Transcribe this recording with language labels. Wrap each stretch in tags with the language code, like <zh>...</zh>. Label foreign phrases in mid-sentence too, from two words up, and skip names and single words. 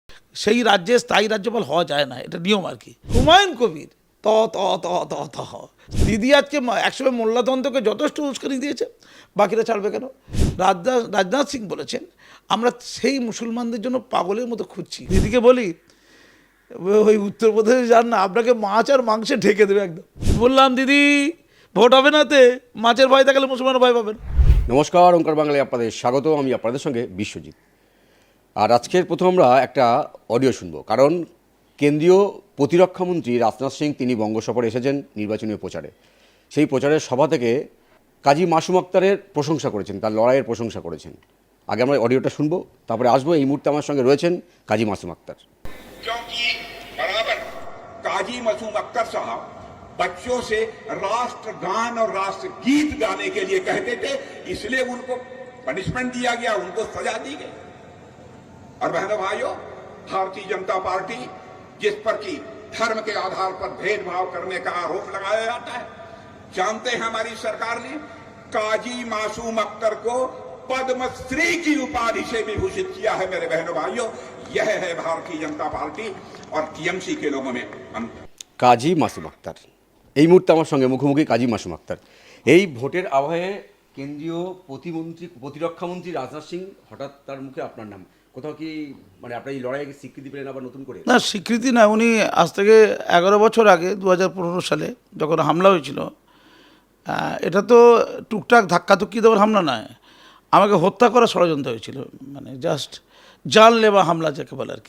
<bn>সেই রাজ্যে স্থায়ী রাজ্যপাল হওয়া যায় না, এটা নিয়ম আর কি। হুমায়ুন কবির ত ত ত ত ত হ। দিদি আজকে একসময় মোল্লাতন্ত্রকে যথেষ্ট উস্কানি দিয়েছে, বাকিরা ছাড়বে কেন? রাজনাথ সিং বলেছেন আমরা সেই মুসলমানদের জন্য পাগলের মতো খুঁজছি। দিদিকে বলি ওই উত্তরপ্রদেশে যান না, আপনাকে মাছ আর মাংসে ঢেকে দেবে একদম। বললাম দিদি ভোট হবে নাতে, মাছের ভয় থাকলে মুসলমান ভয় পাবেন। নমস্কার, ওঙ্কার বাংলায় আপনাদের স্বাগত। আমি আপনাদের সঙ্গে বিশ্বজিৎ। আর আজকের প্রথম আমরা একটা অডিও শুনবো, কারণ কেন্দ্রীয় প্রতিরক্ষামন্ত্রী রাজনাথ সিং তিনি বঙ্গসফরে এসেছেন নির্বাচনী প্রচারে। সেই প্রচারের সভা থেকে কাজী মাসুম আক্তারের প্রশংসা করেছেন, তার লড়াইয়ের প্রশংসা করেছেন। আগে আমরা অডিওটা শুনবো, তারপরে আসবো। এই মুহূর্তে আমার সঙ্গে রয়েছেন কাজী মাসুম আক্তার।</bn> <hi>क्योंकि बराबर काजी मासूम अख्तर साहब बच्चों से राष्ट्रगान और राष्ट्रगीत गाने के लिए कहते थे, इसलिए उनको पनिशमेंट दिया गया, उनको सजा दी गई। और बहनों भाइयों, भारतीय जनता पार्टी जिस पर की धर्म के आधार पर भेदभाव करने का आरोप लगाया जाता है, जानते हैं हमारी सरकार ने काजी मासूम अख्तर को पद्मश्री की उपाधि से भी भूषित किया है। मेरे बहनों भाइयों, यह है भारतीय जनता पार्टी और टीएमसी के लोगों में अंतर।</hi> <bn>কাজী মাসুম আক্তার এই মুহূর্তে আমার সঙ্গে মুখোমুখি। কাজী মাসুম আক্তার, এই ভোটের আবহে কেন্দ্রীয় প্রতিরক্ষামন্ত্রী রাজনাথ সিং, হঠাৎ তার মুখে আপনার নাম, কোথাও কি মানে আপনার এই লড়াইকে স্বীকৃতি পেলেন আবার নতুন করে? না, স্বীকৃতি না, উনি আজ থেকে 11 বছর আগে 2015 সালে যখন হামলা হয়েছিল, এটা তো টুকটাক ধাক্কাধুক্কি দেওয়ার হামলা নয়, আমাকে হত্যা করার ষড়যন্ত্র হয়েছিল, মানে জাস্ট জানলেবা হামলা যাকে বলে আর কি।</bn>